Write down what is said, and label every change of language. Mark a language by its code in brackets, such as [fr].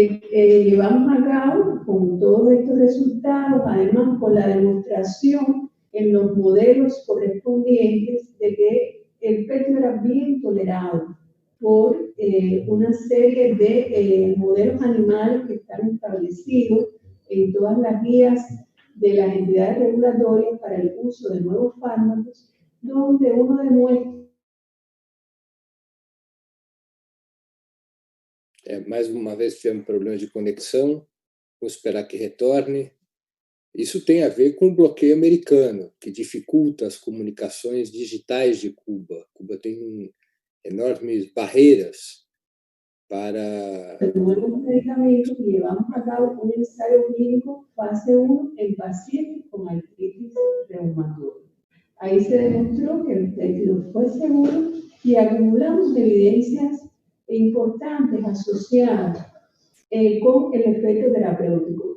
[es] Llevamos a cabo con todos estos resultados, además con la demostración en los modelos correspondientes de que el péptido era bien tolerado por una serie de modelos animales que están establecidos en todas las guías de las entidades regulatorias para el uso de nuevos fármacos, donde uno demuestra... [pt] mais uma vez tivemos problemas de conexão, vamos esperar que retorne. Isso tem a ver com o bloqueio americano, que dificulta as comunicações digitais de Cuba. Cuba tem enormes barreiras para... [es] Nuevos medicamentos y llevamos a cabo un ensayo clínico fase 1 en pacientes con artritis reumatoide. Ahí se demostró que el péptido fue seguro y acumulamos evidencias importantes asociadas con el efecto terapéutico.